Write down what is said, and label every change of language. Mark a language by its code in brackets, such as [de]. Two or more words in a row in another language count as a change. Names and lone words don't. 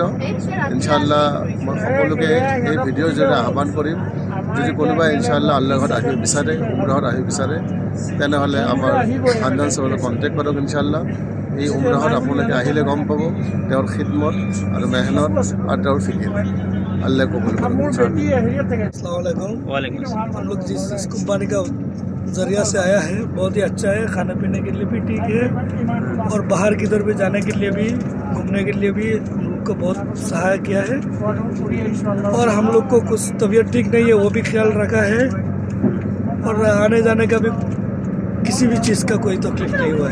[as] ইনশাআল্লাহ মই সকলোকে এই ভিডিঅ'ৰ জৰিয়তে আহ্বান কৰিম, যদি কোনোবাই ইনশাআল্লাহ আল্লাহৰ ঘৰত আহিব বিচাৰে, উমৰাহত আহিব বিচাৰে, তেনেহ'লে আমাৰ হান্নান চাহাবৰ কণ্টেক্ট কৰক। ইনশাআল্লাহ এই উমৰাহত আপোনালোকে আহিলে গম পাব তেওঁৰ খিদমত আৰু মেহনত আৰু তেওঁৰ ফিকিৰ। [hi] अल्लाह को [ar] السلام عليكم. [hi] हम लोग जिस कंपनी का जरिया से आया है बहुत ही अच्छा है, खाने पीने के लिए भी ठीक है, और बाहर किधर भी जाने के लिए भी घूमने के लिए भी हम लोग को बहुत सहायता किया है, और हम लोग को कुछ तबीयत ठीक नहीं है वो भी ख्याल रखा है, और आने जाने का भी किसी भी चीज़ का कोई तकलीफ नहीं हुआ है।